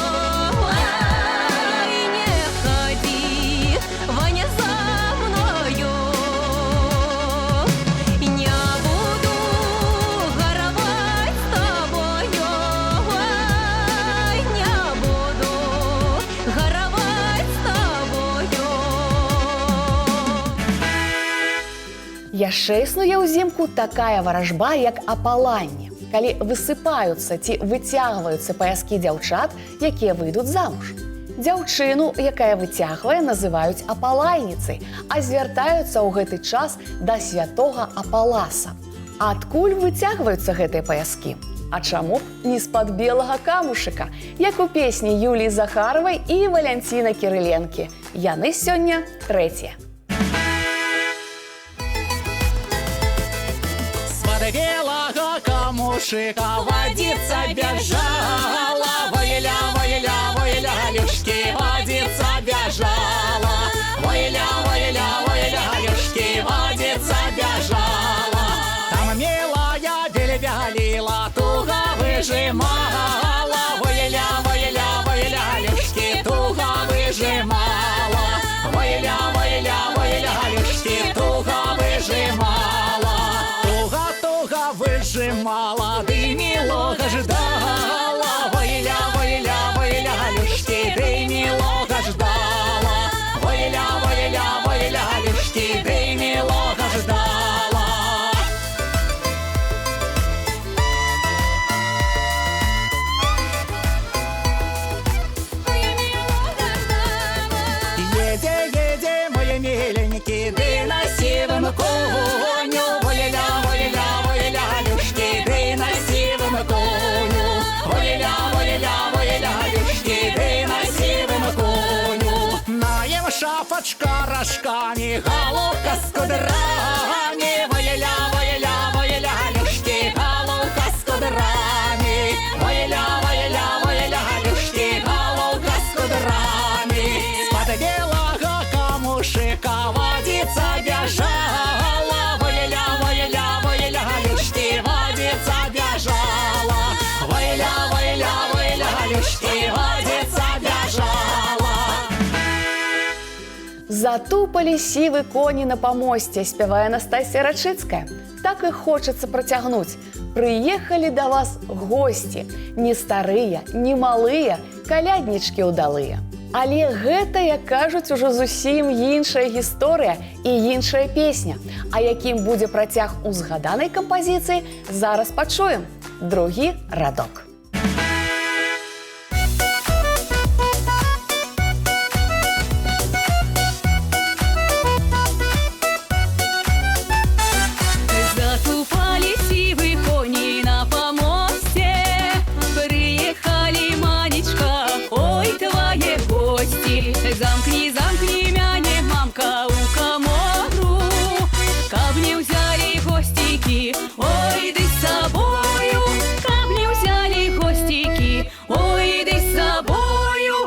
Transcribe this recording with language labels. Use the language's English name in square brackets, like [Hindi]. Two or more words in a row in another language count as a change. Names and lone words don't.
[Russian] Ой, не ходи, Ваня, за мною. Не буду горовать с тобою. Ой, не буду горовать с тобою. [Belarusian] Яшчэ існуе ўзімку такая варажба, як апаланне, калі высыпаюцца ці выцягваюцца паяскі дзяўчат, якія выйдуць замуж. Дзяўчыну, якая выцягвае, называюць апалайніцай, а звяртаюцца ў гэты час да святога Апаласа. Адкуль выцягваюцца гэтыя паяскі? А чаму б не з-пад белага камушыка, як у песні Юліі Захаравай і Валянціна Кірыленкі. Яны сёння 3-е. [Russian] С-под белого камушика водица бежала. Войля, войля, войля-люшки, водица бежала. Войля, войля, войля-люшки, водица бежала. Там милая бельбялила, туго выжимала. Войля, войля, войля-люшки, туго выжимала. Войля, войля, войля-люшки, туго выжимала. Туго-туго выжимала, ты милого ждала. Войля, войля, войля-люшки, ты милого ждала. Войля, войля, войля-люшки, ты милого ждала. Еде, еде, мои миленькие, ты на сивом коню. Войля, войля, войля-люшки, ты на сивом коню. Войля, войля, войля-люшки, ты на сивом коню. Наем шапочка рожками, головка с кудрами. Войля, войля, войля-люшки, головка с кудрами. Войля, войля, войля-люшки, головка с кудрами. С-под белого камушика водица бежала. Войля, войля, войля-люшки, водица бежала. Войля, войля, войля-люшки, водица бежала. [Belarusian] З Затупали сівы коні на памосце, спявае Анастасія Рачыцкая. Так і хочацца працягнуць. Прыехалі да вас госці, не старыя, не малыя, каляднічкі ўдалыя. Але гэта, як кажуць, ужо зусім іншая гісторыя і іншая песня. А якім будзе працяг у згаданай кампазіцыі, зараз пачуем. Другі радок. [Russian] Затупали сивые кони на помосте, приехали, Манечка, ой, твои гости. Замкни, замкни, мяне, мамка, у комору, каб не взяли гостики, ой, да с собою, каб не взяли гостики, ой, да с собою.